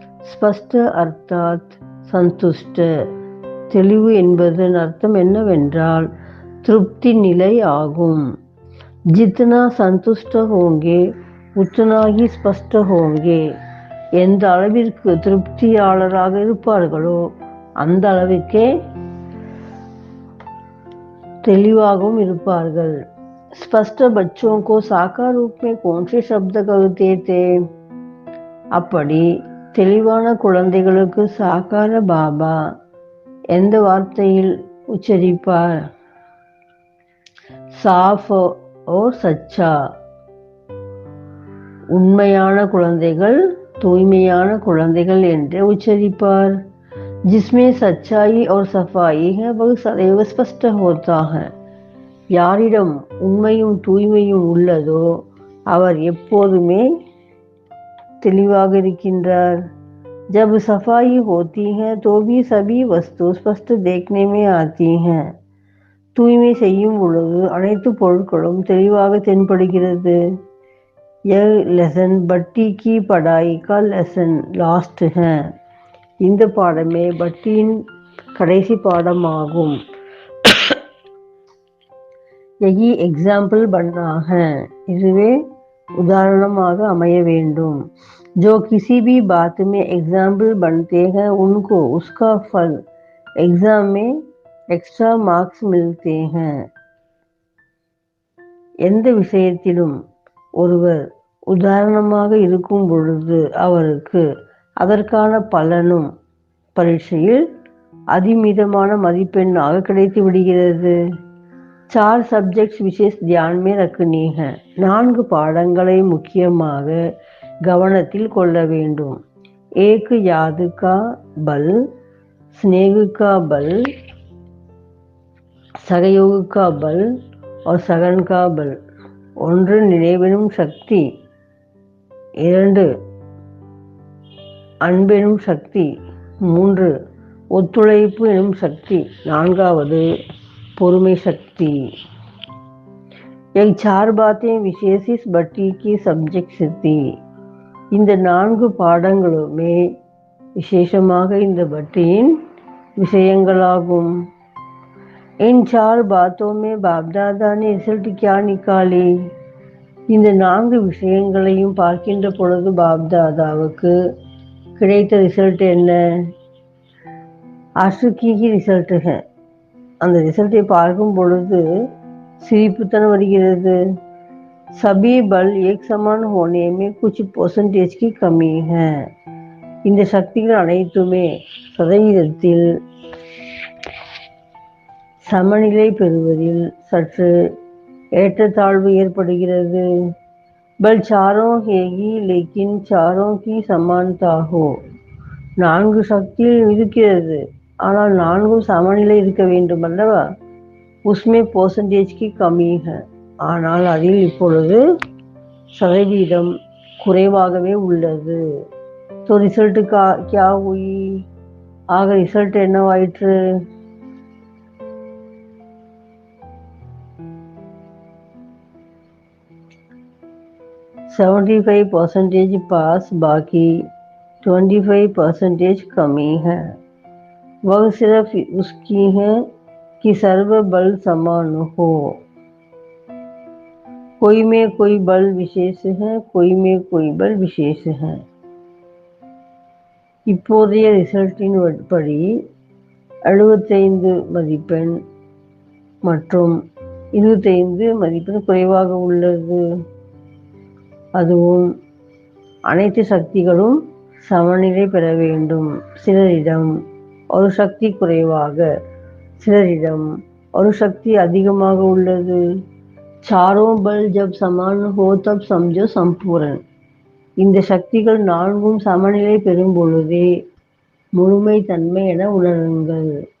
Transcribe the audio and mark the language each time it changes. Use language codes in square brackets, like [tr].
[hi] ஸ்பஷ்ட அர்த்தாத் சந்துஷ்ட, [ta] தெளிவு என்பதன் அர்த்தம் என்னவென்றால் திருப்தி நிலை ஆகும். [hi] ஜித்னா சந்துஷ்ட ஹோங்கே உத்னா ஹி ஸ்பஷ்ட ஹோங்கே, [ta] எந்த அளவிற்கு திருப்தியாளராக இருப்பார்களோ அந்த அளவுக்கே தெளிவாகவும் இருப்பார்கள். [hi] स्पष्ट बच्चों को साकार रूप में कौन से शब्द कहते थे? [ta] அப்படி தெளிவான குழந்தைகளுக்கு சாக்கார பாபா எந்த வார்த்தையில் உச்சரிப்பார்? [hi] சாஃப் ஓர் சச்சா, [ta] உண்மையான குழந்தைகள் தூய்மையான குழந்தைகள் என்று உச்சரிப்பார். [hi] जिसमें सच्चाई और सफाई है वह सदैव स्पष्ट होता है. [ta] யாரிடம் உண்மையும் தூய்மையும் உள்ளதோ அவர் எப்போதுமே தெளிவாக இருக்கின்றார். [hi] जब सफाई होती है तो भी सभी वस्तु स्पष्ट देखने में आती हैं. [ta] தூய்மை செய்யும் பொழுது அனைத்து பொருட்களும் தெளிவாக தென்படுகிறது. [hi] यह लेसन बट्टी की पढ़ाई का लेसन लास्ट है. [ta] இந்த பாடமே பட்டியின் கடைசி பாடமாகும். [hi] यही एग्जाम्पल बनना है, [ta] இதுவே उदाहरणமாக அமைய வேண்டும். [hi] जो किसी भी बात में एग्जाम्पल बनते हैं उनको उसका फल एग्जाम में एक्स्ट्रा मार्क्स मिलते हैं. [ta] எந்த விஷயத்திலும் ஒருவர் உதாரணமாக இருக்கும் பொழுது அவருக்கு அதற்கான பலனும் பரீட்சையில் அதிமிதமான மதிப்பெண்ணாக கிடைத்து விடுகிறது. [hi] 4 सब्जेक्ट्स विशेष ध्यान में रखनी है. [ta] 4 பாடங்களை முக்கியமாக கவனத்தில் கொள்ள வேண்டும். [hi] एक याद का बल, स्नेह का बल, सहयोग का बल और सगन का बल. [ta] 1 நினைவெனும் சக்தி, 2 அன்பெனும் சக்தி, 3 ஒத்துழைப்பு எனும் சக்தி, 4வது பொறுமை சக்தி. [hi] ये 4 बातें विशेष इस बट्टी की सब्जेक्ट्स थी. [ta] இந்த 4 பாடங்களுமே விசேஷமாக இந்த பட்டியின் விஷயங்களாகும். [hi] इन 4 बातों में बाप दादा ने रिजल्ट क्या निकाली? [ta] இந்த 4 விஷயங்களையும் பார்க்கின்ற பொழுது பாப் தாதாவுக்கு கிடைத்த ரிசல்ட் என்ன? [hi] आशुकी की रिजल्ट है. [ta] அந்த ரிசல்ட்டை பார்க்கும் பொழுது சிரிப்புத்தான் வருகிறது. [hi] सभी बल एक समान होने में कुछ परसेंटेज की कमी है. [ta] இந்த சக்திகள் அனைத்துமே சதவீதத்தில் சமநிலை பெறுவதில் சற்று ஏற்றத்தாழ்வு ஏற்படுகிறது. [hi] बल चारों है ही लेकिन चारों की समानता हो. [ta] 4 சக்திகள் இருக்கிறது, ஆனால் 4ம் சமநிலை இருக்க வேண்டும் அல்லவா? [hi] उसमें परसेंटेज की कमी है. [ta] ஆனால் அதில் இப்பொழுது சதவீதம் குறைவாகவே உள்ளது. [hi] तो रिजल्ट का क्या हुई? [ta] ஆக ரிசல்ட் என்னவாயிற்று? [hi] %75 पास, बाकी 25% कमी है. वह सिर्फ उसकी है कि सर्व बल समान हो. कोई में कोई बल विशेष है, कोई में कोई बल विशेष है. [ta] இப்போதைய ரிசல்ட்டின் படி 75 மதிப்பெண் மற்றும் 25 மதிப்பெண் குறைவாக உள்ளது. அதுவும் அனைத்து சக்திகளும் சமநிலை பெற வேண்டும். சிலரிடம் ஒரு சக்தி குறைவாக, சிலரிடம் ஒரு சக்தி அதிகமாக உள்ளது. [hi] चारों बल जब समान हो तब समझो संपूर्ण. [ta] இந்த சக்திகள் 4ம் சமநிலை பெறும் பொழுதே முழுமை தன்மை என உணருங்கள்.